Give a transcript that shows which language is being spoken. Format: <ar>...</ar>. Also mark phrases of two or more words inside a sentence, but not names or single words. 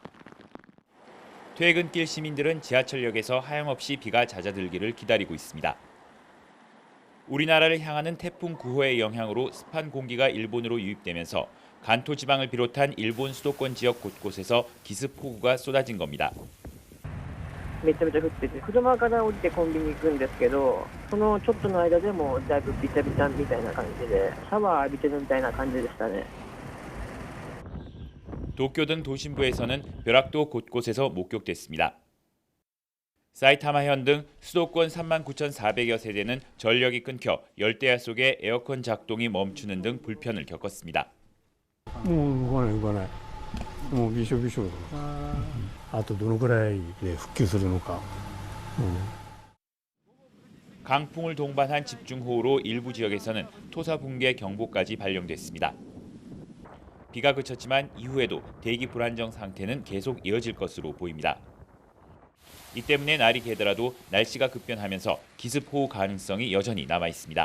<ko>퇴근길 시민들은 지하철역에서 하염없이 비가 잦아들기를 기다리고 있습니다. 우리나라를 향하는 태풍 9호의 영향으로 습한 공기가 일본으로 유입되면서 간토 지방을 비롯한 일본 수도권 지역 곳곳에서 기습 폭우가 쏟아진 겁니다.</ko> <ja>めちゃめちゃ降ってて、車から降りてコンビニ行くんですけど、そのちょっとの間でもだいぶビチャビチャみたいな感じで、シャワー浴びてるみたいな感じでしたね。</ja> <ko>도쿄 등 도심부에서는 벼락도 곳곳에서 목격됐습니다. 사이타마현 등 수도권 39,400여 세대는 전력이 끊겨 열대야 속에 에어컨 작동이 멈추는 등 불편을 겪었습니다.</ko> <ja>動かない。もうびしょびしょ。あとどのくらいで復旧するのか。</ja> <ko>강풍을 동반한 집중호우로 일부 지역에서는 토사 붕괴 경보까지 발령됐습니다. 비가 그쳤지만 이후에도 대기 불안정 상태는 계속 이어질 것으로 보입니다. 이 때문에 날이 개더라도 날씨가 급변하면서 기습호우 가능성이 여전히 남아 있습니다.</ko>